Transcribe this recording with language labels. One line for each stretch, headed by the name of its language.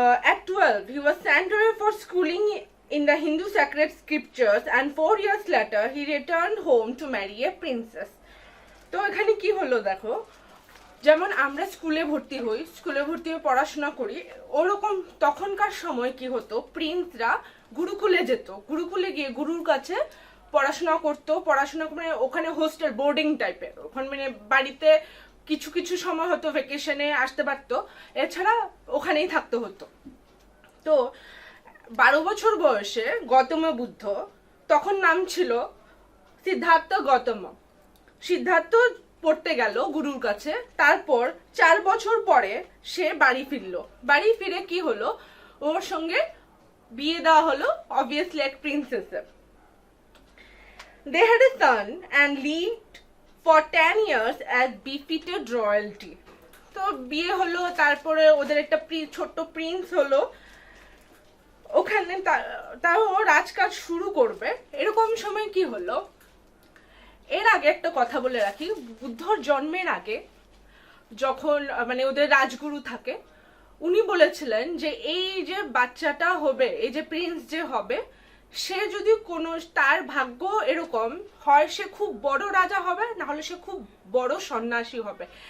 English: At 12, he was sent away for schooling in the Hindu sacred scriptures, and 4 years later, he returned home to marry a princess.
Bangla: তো এখানে কি হলো দেখো, যেমন আমরা স্কুলে ভর্তি হই, স্কুলে ভর্তি হয়ে পড়াশোনা করি, ওরকম তখনকার সময় কি হতো, প্রিন্সরা গুরুকুলে যেত, গুরুকুলে গিয়ে গুরুর কাছে পড়াশোনা করতো, পড়াশোনা মানে ওখানে হোস্টেল বোর্ডিং টাইপের, ওখানে মানে বাড়িতে কিছু কিছু সময় হতো ভ্যাকেশনে আসতে পারতো, এছাড়া ওখানেই থাকতে হতো। তো 12 বছর বয়সে গৌতম বুদ্ধ, তখন নাম ছিল সিদ্ধার্থ গৌতম, সিদ্ধার্থ পড়তে গেল গুরুর কাছে। তারপর 4 বছর পরে সে বাড়ি ফিরলো। বাড়ি ফিরে কি হলো, ওর সঙ্গে বিয়ে দেওয়া হলো, obviously এক প্রিন্সেসের।
English: They had a son and lived for 10 years as befitted royalty.
Bangla: তো বিয়ে হলো, তারপরে ওদের একটা ছোট্ট প্রিন্স হলো। ওখানে তাও রাজকাজ শুরু করবে, এরকম সময় কি হলো, এর আগে একটা কথা বলে রাখি, বুদ্ধর জন্মের আগে যখন মানে ওদের রাজগুরু থাকে, উনি বলেছিলেন যে এই যে বাচ্চাটা হবে, এই যে প্রিন্স যে হবে, সে যদি কোনো তার ভাগ্য এরকম হয়, সে খুব বড় রাজা হবে, না হলে সে খুব বড় সন্ন্যাসী হবে।